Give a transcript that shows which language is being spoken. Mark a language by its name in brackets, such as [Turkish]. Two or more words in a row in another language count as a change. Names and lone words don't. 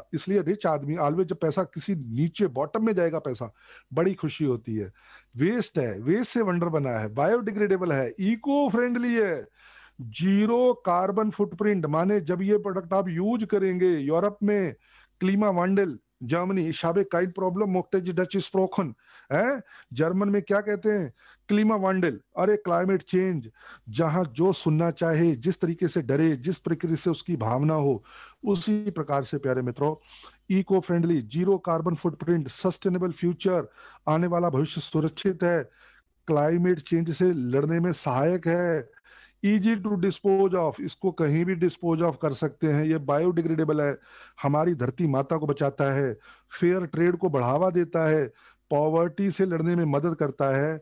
[Hindi] इसलिए रिच आदमी ऑलवेज, जब पैसा किसी नीचे बॉटम में जाएगा पैसा, बड़ी खुशी होती है। वेस्ट है, वेस्ट से वंडर बना है, बायोडिग्रेडेबल है, [English] eco friendly [Hindi] है, [English] zero carbon footprint. [Hindi] माने जब ये प्रोडक्ट आप यूज करेंगे यूरोप में, [German] Klimawandel, [Hindi] जर्मनी, [German] ich habe kein Problem, mochte die Dutch sprechen, [Hindi] है। जर्मन में क्या कहते हैं, [German] Klimawandel. [Hindi] अरे [English] climate change, [Hindi] जहां जो सुनना चाहे, जिस तरीके से डरे, जिस प्रकृति से उसकी भावना हो, उसी प्रकार से प्यारे मित्रों, [English] eco friendly, zero carbon footprint, sustainable future, [Hindi] आने वाला भविष्य सुरक्षित है, [English] climate change [Hindi] से लड़ने में सहायक है, [English] easy to dispose of, [Hindi] इसको कहीं भी [English] dispose of [Hindi] कर सकते हैं, ये बायोडिग्रेडेबल है, हमारी धरती माता को बचाता है, [English] fair trade [Hindi] को बढ़ावा देता है, पॉवर्टी से लड़ने में मदद करता है।